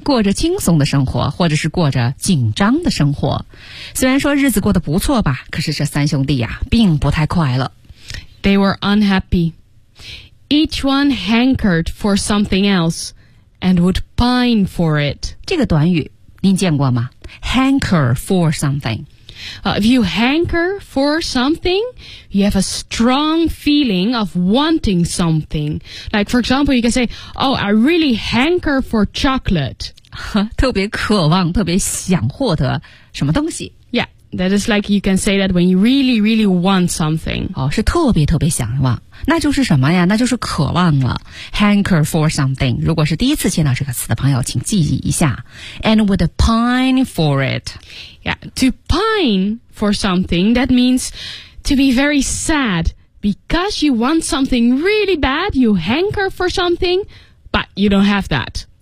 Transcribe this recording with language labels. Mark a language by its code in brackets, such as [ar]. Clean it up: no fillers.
[zh] 过着轻松的生活或者是过着紧张的生活。虽然说日子过得不错吧可是这三兄弟呀、啊、并不太快乐。 [en] They were unhappy. Each one hankered for something else and would pine for it. [zh] 这个短语您见过吗 ? [en] Hanker for something. If you hanker for something, you have a strong feeling of wanting something. Like, for example, you can say, oh, I really hanker for chocolate. [zh] 特别渴望,特别想获得什么东西。 [en] Yeah, that is like you can say that when you really, really want something. [zh] 哦,是特别特别想望。那就是什么呀那就是渴望了 [en] Hanker for something [zh] 如果是第一次见到这个词的朋友请记忆一下 [en] And would pine for it Yeah, to pine for something That means to be very sad Because you want something really bad You hanker for something But you don't have that